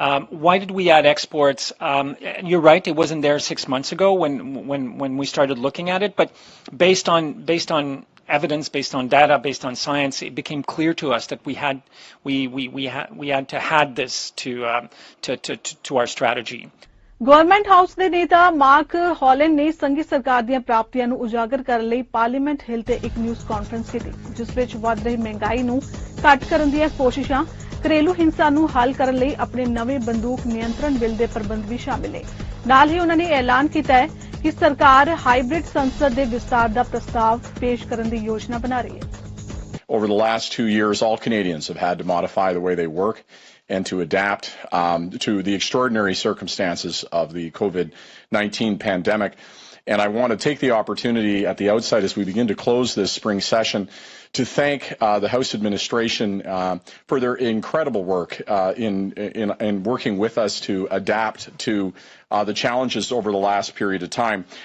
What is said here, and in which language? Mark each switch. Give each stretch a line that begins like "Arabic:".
English: Why did we add exports? You're right, it wasn't there 6 months ago when we started looking at it, but based on evidence, based on data, based on science, it became clear to us that we had to add this to our strategy.
Punjabi: Government house ਦੇ ਨੇਤਾ mark Holland ਨੇ ਸੰਘੀ ਸਰਕਾਰ ਦੀਆਂ ਪ੍ਰਾਪਤੀਆਂ ਨੂੰ ਉਜਾਗਰ ਕਰਨ ਲਈ ਪਾਰਲੀਮੈਂਟ ਹਿੱਲ ਤੇ ਇੱਕ ਨਿਊਜ਼ ਕਾਨਫਰੰਸ ਕੀਤੀ, ਜਿਸ ਵਿੱਚ ਵੱਧ ਰਹੀ ਮਹਿੰਗਾਈ ਨੂੰ ਘੱਟ ਕਰਨ ਦੀਆਂ ਕੋਸ਼ਿਸ਼ਾਂ, ਘਰੇਲੂ ਹਿੰਸਾ ਨੂੰ ਹੱਲ ਕਰਨ ਲਈ ਆਪਣੇ ਨਵੇਂ ਬੰਦੂਕ ਨਿਯੰਤਰਣ ਬਿੱਲ ਦੇ ਪ੍ਰਬੰਧ ਵੀ ਸ਼ਾਮਿਲ ਨੇ। ਨਾਲ ਹੀ ਉਹਨਾਂ ਨੇ ਐਲਾਨ ਕੀਤਾ ਹੈ ਕਿ ਸਰਕਾਰ ਹਾਈਬ੍ਰਿਡ ਸੰਸਦ ਦੇ ਵਿਸਤਾਰ ਦਾ ਪ੍ਰਸਤਾਵ ਪੇਸ਼ ਕਰਨ ਦੀ ਯੋਜਨਾ ਬਣਾ ਰਹੀ ਹੈ।
English: Over the last 2 years, all Canadians have had to modify the way they work and to adapt to the extraordinary circumstances of the COVID-19 pandemic. And I want to take the opportunity at the outset as we begin to close this spring session to thank the House administration for their incredible work in working with us to adapt to the challenges over the last period of time.